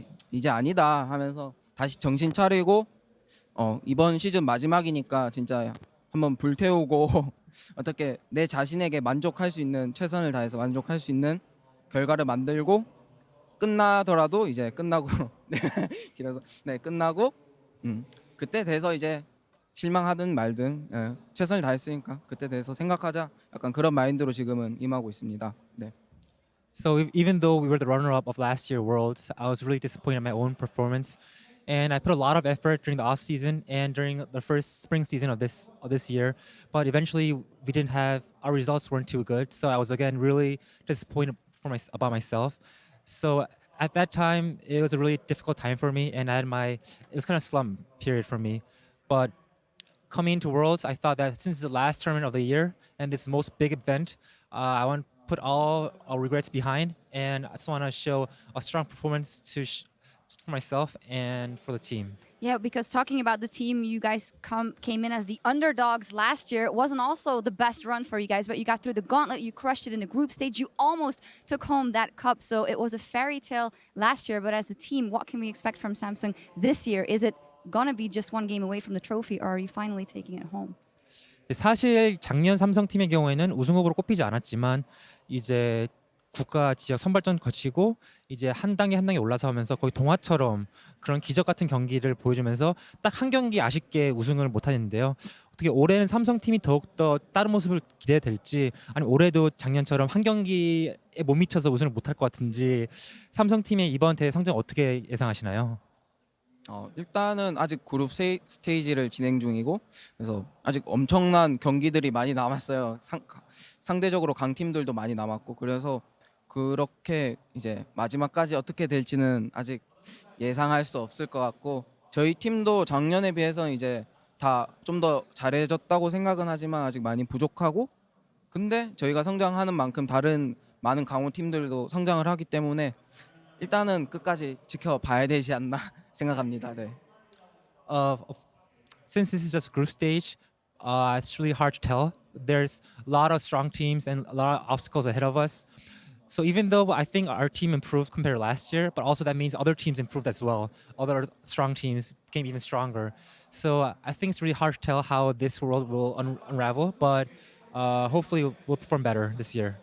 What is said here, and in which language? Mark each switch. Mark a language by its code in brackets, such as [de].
[ko] 이제 아니다 하면서 다시 정신 차리고 이번 시즌 마지막이니까 진짜 한번 불태우고 어떻게 내 자신에게 만족할 수 있는, 최선을 다해서 만족할 수 있는 결과를 만들고, 끝나더라도 이제 끝나고 길어서 끝나고 그때 돼서 이제 실망하든 말든 최선을 다했으니까 그때 대해서 생각하자, 약간 그런 마인드로 지금은 임하고 있습니다. 네. [en] So even though we were the runner-up of last year Worlds, I was really disappointed in my own performance, and I put a lot of effort during the off season and during the first spring season of this year. But eventually, we didn't have, our results weren't too good. So I was again really disappointed about myself. So at that time, it was a really difficult time for me, and it was kind of slump period for me. But coming into Worlds, I thought that since it's the last tournament of the year and this most big event, I want to put all our regrets behind, and I just want to show a strong performance for myself and for the team. Yeah, because talking about the team, you guys came in as the underdogs last year. It wasn't also the best run for you guys, but you got through the gauntlet, you crushed it in the group stage, you almost took home that cup. So it was a fairy tale last year, but as a team, what can we expect from Samsung this year? Is it gonna be just one game away from the trophy, or are you finally taking it home? [ko] 사실 작년 삼성팀의 경우에는 우승 후보로 꼽히지 않았지만 이제 국가 지역 선발전 거치고 이제 한 단계 올라서면서 거의 동화처럼 그런 기적 같은 경기를 보여주면서 딱 한 경기 아쉽게 우승을 못하는데요. 어떻게 올해는 삼성팀이 더욱더 다른 모습을 기대될지, 아니면 올해도 작년처럼 한 경기에 못 미쳐서 우승을 못할 것 같은지, 삼성팀의 이번 대회 성적 어떻게 예상하시나요? 일단은 아직 그룹 스테이지를 진행 중이고, 그래서 아직 엄청난 경기들이 많이 남았어요. 상대적으로 강팀들도 많이 남았고, 그래서 그렇게 이제 마지막까지 어떻게 될지는 아직 예상할 수 없을 것 같고, 저희 팀도 작년에 비해서 이제 다 좀 더 잘해졌다고 생각은 하지만 아직 많이 부족하고, 근데 저희가 성장하는 만큼 다른 많은 강호 팀들도 성장을 하기 때문에 일단은 끝까지 지켜봐야 되지 않나 생각합니다. 네. [en] Since this is just group stage, it's really hard to tell. There's a lot of strong teams and a lot of obstacles ahead of us. So even though I think our team improved compared to last year, but also that means other teams improved as well. Other strong teams became even stronger. So I think it's really hard to tell how this world will unravel, but hopefully we'll perform better this year.